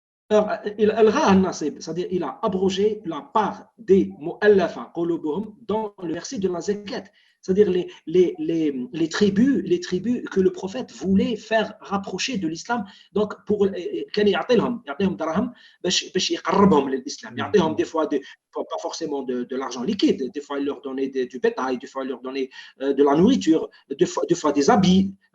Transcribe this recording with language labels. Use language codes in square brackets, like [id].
[fr] C'est-à-dire il a abrogé la part des mu'allafa qulubuhum dans le verset de la zakat. C'est-à-dire les tribus que le prophète voulait faire rapprocher de l'islam. [ar] Donc, كان يعطيهم درهم باش يقربهم للإسلام. يعطيهم [fr] des fois pas forcément de l'argent liquide. Des fois, il leur donnait du bétail. Des fois, il leur donnait de la nourriture. Des fois, des habits.